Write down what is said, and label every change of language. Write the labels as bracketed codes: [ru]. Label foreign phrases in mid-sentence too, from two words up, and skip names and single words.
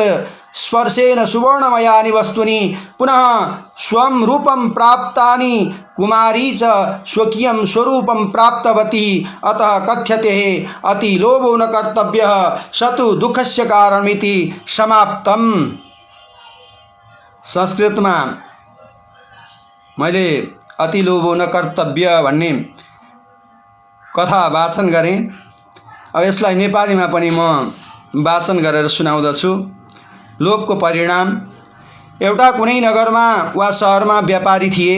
[sa] स्पर्शेन सुवर्णमयानि वस्तूनि पुनः स्वं रूपं प्राप्तानि। कुमारी च स्वकीयं स्वरूपं प्राप्तवती। अतः कथ्यते अति लोभो न कर्तव्यः, स तु दुःखस्य कारणमिति समाप्तम्। [ne] संस्कृतमा मैले [sa] अति लोभो न कर्तव्य [ne] भन्ने कथा वाचन गरेँ। अब यसलाई नेपालीमा पनि म वाचन गरेर सुनाउँदछु। लोभको परिणाम: एउटा कुनै नगरमा वा शहरमा व्यापारी थिए।